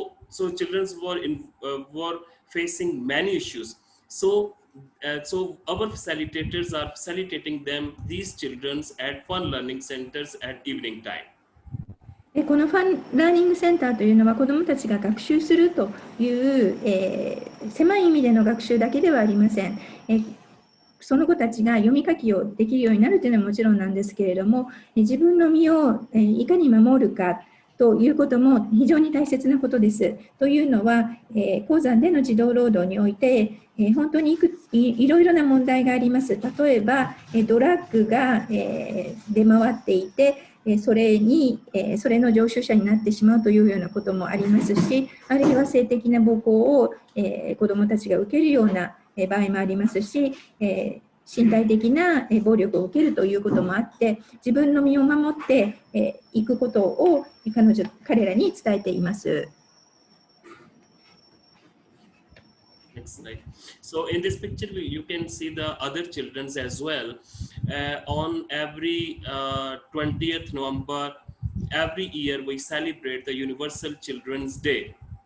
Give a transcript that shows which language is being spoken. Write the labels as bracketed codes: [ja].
[en] So children were facing many issues. So our facilitators are facilitating them, these children, at fun learning centers at evening time. [ja] このファンラーニングセンターというのは子どもたちが学習するという、狭い意味での学習だけではありません。その子たちが読み書きをできるようになるというのはもちろんなんですけれども、自分の身をいかに守るかということも非常に大切なことです。というのは、鉱山での児童労働において本当にいろいろな問題があります。例えばドラッグが出回っていてそれの常習者になってしまうというようなこともありますし、あるいは性的な暴行を子どもたちが受けるような場合もありますし、身体的な暴力を受けるということもあって、自分の身を守っていくことを彼らに伝えています。 [en] Next slide. So in this picture, you can see the other children as well. On every 20th November, every year we celebrate the Universal Children's Day.